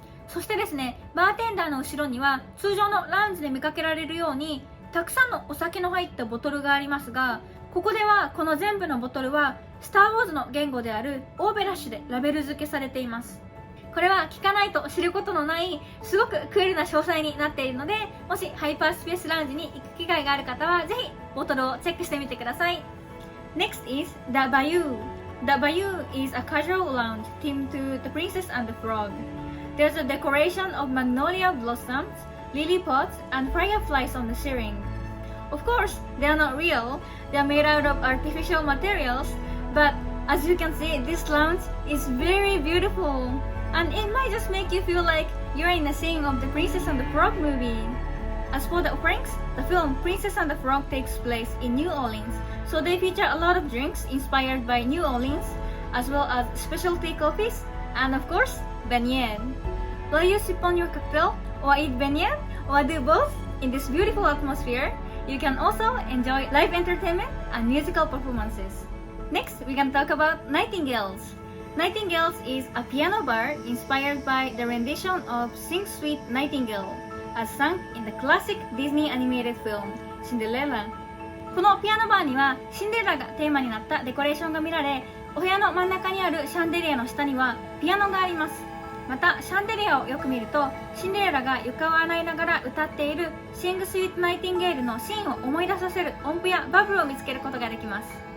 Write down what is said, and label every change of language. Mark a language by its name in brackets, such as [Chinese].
[Japanese] そしてですね、バーテンダーの後ろには通常のラウンジで見かけられるようにたくさんのお酒の入ったボトルがありますが、ここではこの全部のボトルはスター・ウォーズの言語であるオーベラッシュでラベル付けされています。これは聞かないと知ることのないすごくクールな詳細になっているので、もしハイパースペースラウンジに行く機会がある方はぜひボトルをチェックしてみてください。 [English] Next is The Bayou. The Bayou is a casual lounge themed to The Princess and the Frog. There's a decoration of magnolia blossoms, lily pods, and fireflies on the ceiling. Of course, they are not real. They are made out of artificial materials, but as you can see, this lounge is very beautiful, and it might just make you feel like you're in the scene of The Princess and the Frog movie. As for the offerings, the film Princess and the Frog takes place in New Orleans, so they feature a lot of drinks inspired by New Orleans, as well as specialty coffees, and of course, beignets. Will you sip on your cocktail, or eat beignets, or do both in this beautiful atmosphere? You can also enjoy live entertainment and musical performances. Next, we can talk about Nightingales. Nightingales is a piano bar inspired by the rendition of Sing Sweet Nightingale, as sung in the classic Disney animated film Cinderella. [Japanese] このピアノバーにはシンデレラがテーマになったデコレーションが見られ、お部屋の真ん中にあるシャンデリアの下にはピアノがあります。またシャンデリアをよく見るとシンデレラが床を洗いながら歌っている Sing Sweet Nightingale のシーンを思い出させる音符やバブルを見つけることができます。